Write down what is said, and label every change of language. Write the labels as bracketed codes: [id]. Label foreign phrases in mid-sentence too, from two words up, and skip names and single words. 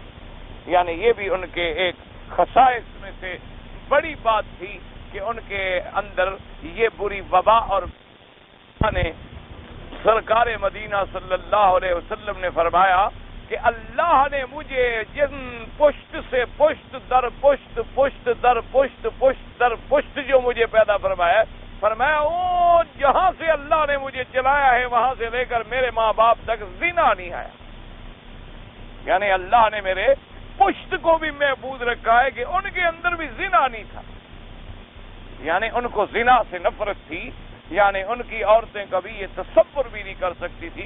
[ur] یعنی یہ بھی ان کے ایک خصائص میں سے بڑی بات تھی کہ ان کے اندر یہ بری وبا، اور سرکار مدینہ صلی اللہ علیہ وسلم نے فرمایا کہ اللہ نے مجھے جن پشت سے پشت در پشت، پشت در پشت، پشت در پشت جو مجھے پیدا فرمایا وہ جہاں سے اللہ نے مجھے چلایا ہے وہاں سے لے کر میرے ماں باپ تک زنا نہیں آیا۔ یعنی اللہ نے میرے پشت کو بھی محفوظ رکھا ہے کہ ان کے اندر بھی زنا نہیں تھا، یعنی ان کو زنا سے نفرت تھی، یعنی ان کی عورتیں کبھی یہ تصور بھی نہیں کر سکتی تھی۔